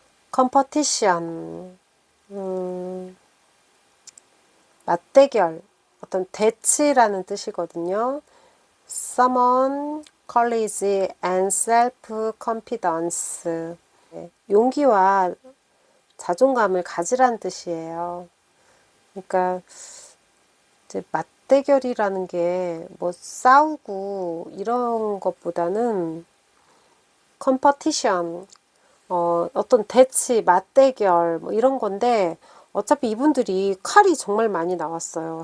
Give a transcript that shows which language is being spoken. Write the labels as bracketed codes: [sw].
[ko] 컴퍼티션, 맞대결, 어떤 대치라는 뜻이거든요. [en] Summon, courage and self-confidence. [ko] 네, 용기와 자존감을 가지라는 뜻이에요. 그러니까 이제 맞대결이라는 게 뭐 싸우고 이런 것보다는 컴퍼티션, 어떤 대치, 맞대결 뭐 이런 건데 어차피 이분들이 칼이 정말 많이 나왔어요.